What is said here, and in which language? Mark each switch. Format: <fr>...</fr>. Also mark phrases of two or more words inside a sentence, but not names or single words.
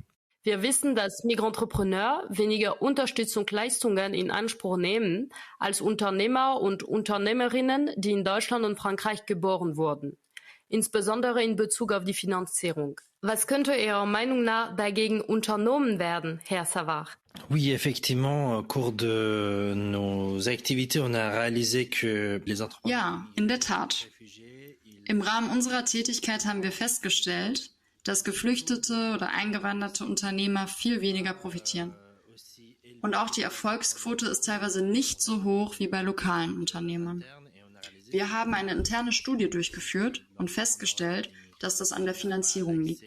<de>Wir wissen, dass Migrantrepreneur weniger Unterstützungsleistungen in Anspruch nehmen als Unternehmer und Unternehmerinnen, die in Deutschland und Frankreich geboren wurden, insbesondere in Bezug auf die Finanzierung. Was könnte Ihrer Meinung nach dagegen unternommen werden, Herr Savard?</de> <fr>Oui, effectivement, au cours de nos activités, on a réalisé que les entreprises...</fr> <de>Ja, in der Tat. Im Rahmen unserer Tätigkeit haben wir festgestellt, dass geflüchtete oder eingewanderte Unternehmer viel weniger profitieren. Und auch die Erfolgsquote ist teilweise nicht so hoch wie bei lokalen Unternehmern. Wir haben eine interne Studie durchgeführt und festgestellt, dass das an der Finanzierung liegt.</de>